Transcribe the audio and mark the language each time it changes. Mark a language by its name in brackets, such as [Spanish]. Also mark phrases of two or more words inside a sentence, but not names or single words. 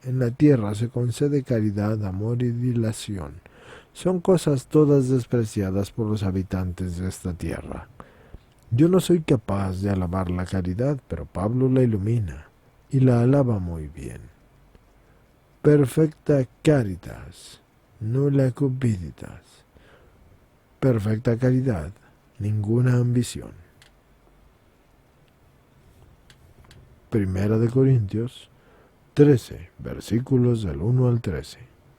[Spanish] En la tierra se concede caridad, amor y dilación. Son cosas todas despreciadas por los habitantes de esta tierra. Yo no soy capaz de alabar la caridad, pero Pablo la ilumina y la alaba muy bien. [Latin] Perfecta caritas, nulla cupiditas. [Spanish] Perfecta caridad, ninguna ambición. Primera de Corintios 13, versículos del 1 al 13.